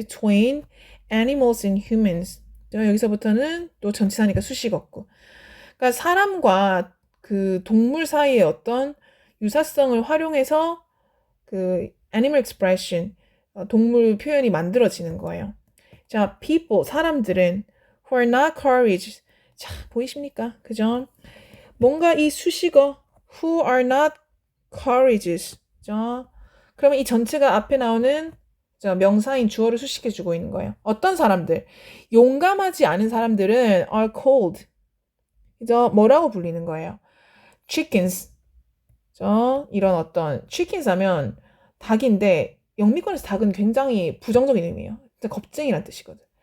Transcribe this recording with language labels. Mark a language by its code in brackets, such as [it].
[en] Between animals and humans. [ko] 여기서부터는 또 전치사니까 수식어고. 그러니까 사람과 그 동물 사이의 어떤 유사성을 활용해서 그 [en] animal expression [ko] 동물 표현이 만들어지는 거예요. [en] 자, people [ko] 사람들은 [en] who are not courageous. [ko] 자, 보이십니까? 그죠? 뭔가 이 수식어 [en] who are not courageous. [ko] 그죠? 그러면 이 전체가 앞에 나오는 명사인 주어를 수식해주고 있는 거예요. 어떤 사람들? 용감하지 않은 사람들은 [en] are called. [ko] 그죠? 뭐라고 불리는 거예요? chickens. 그죠? 이런 어떤 chickens 하면 닭인데 영미권에서 닭은 굉장히 부정적인 의미예요. 겁쟁이란 뜻이거든.